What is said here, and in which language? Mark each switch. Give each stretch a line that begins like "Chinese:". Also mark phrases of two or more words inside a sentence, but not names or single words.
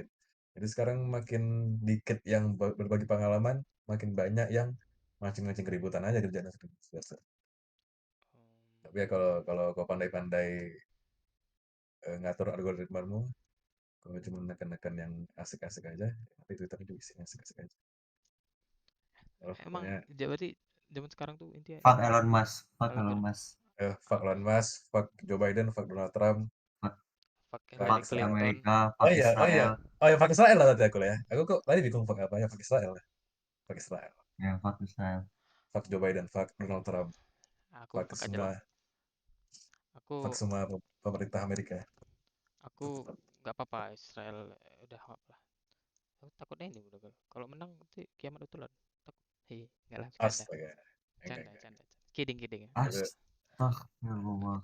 Indonesian: Jadi sekarang makin dikit yang berbagi pengalaman, makin banyak yang mancing-mancing keributan aja kerjaan biasa. Tapi ya kalau kalau kau pandai-pandai ngatur algoritmamu, kalau cuma nekan-nekan yang asik-asik aja, nanti Twitternya juga isinya asik-asik aja. Oh, emang pokoknya berarti zaman sekarang tuh intinya fuck ini Elon Musk, fuck Elon algoritma. Musk, fuck Elon Musk, fuck Joe Biden, fuck Donald Trump, fuck, Fuck fuck Hillary fuck Clinton. Amerika, oh fuck iya, oh iya, Israel, oh ya fuck Israel lah tadi aku lah ya. Aku kok tadi bingung fuck apa ya, fuck Israel lah. Fuck Israel, ya fuck Israel. fuck Joe Biden, fuck Donald Trump, Aku fuck fuck aja lah, semua, fuck aku semua pemerintah Amerika. Aku nggak apa-apa Israel udah lah. Aku takutnya ini udah kalau menang nanti kiamat betulan. Takut. Enggak lah, bercanda. Astaga. Canda, Enggak. canda.
English: Kidding, kidding.
Indonesian: Astagfirullah.